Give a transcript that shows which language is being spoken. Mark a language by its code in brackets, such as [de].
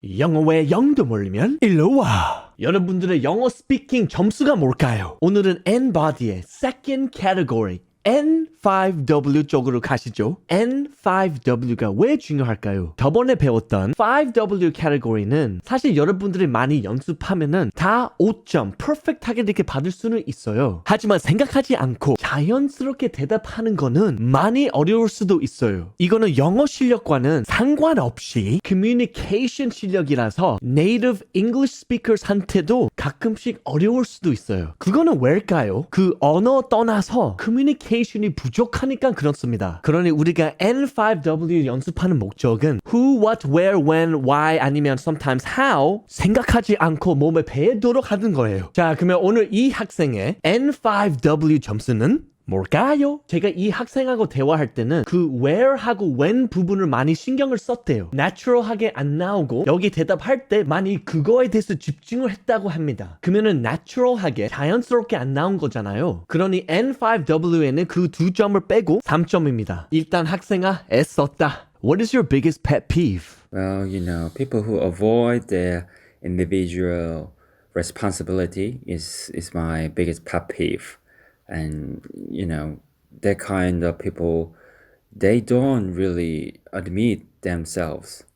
[ko] 영어에 영도 모르면 일로 와. 여러분들의 영어 스피킹 점수가 뭘까요? 오늘은 ENBODY의 second category N5W 쪽으로 가시죠. N5W가 왜 중요할까요? 저번에 배웠던 5W category는 사실 여러분들이 많이 연습하면은 다 5점 퍼펙트하게 이렇게 받을 수는 있어요. 하지만 생각하지 않고 자연스럽게 대답하는 거는 많이 어려울 수도 있어요. 이거는 영어 실력과는 상관없이 communication 실력이라서 [en] native English speakers [ko] 한테도 가끔씩 어려울 수도 있어요. 그거는 왜일까요? 그 언어 떠나서 communication이 부족하니까 그렇습니다. 그러니 우리가 N5W 연습하는 목적은 [en] who, what, where, when, why [ko] 아니면 sometimes how 생각하지 않고 몸에 배도록 하는 거예요. 자, 그러면 오늘 이 학생의 N5W 점수는 뭘까요? 제가 이 학생하고 대화할 때는 그 where하고 when 부분을 많이 신경을 썼대요. natural하게 안 나오고 여기 대답할 때 많이 그거에 대해서 집중을 했다고 합니다. 그러면은 natural하게 자연스럽게 안 나온 거잖아요. 그러니 N5W에는 그 두 점을 빼고 3점입니다. 일단 학생아 애썼다. [en] What is your biggest pet peeve? Well, people who avoid their individual responsibility is my biggest pet peeve. And, that kind of people, they don't really admit themselves.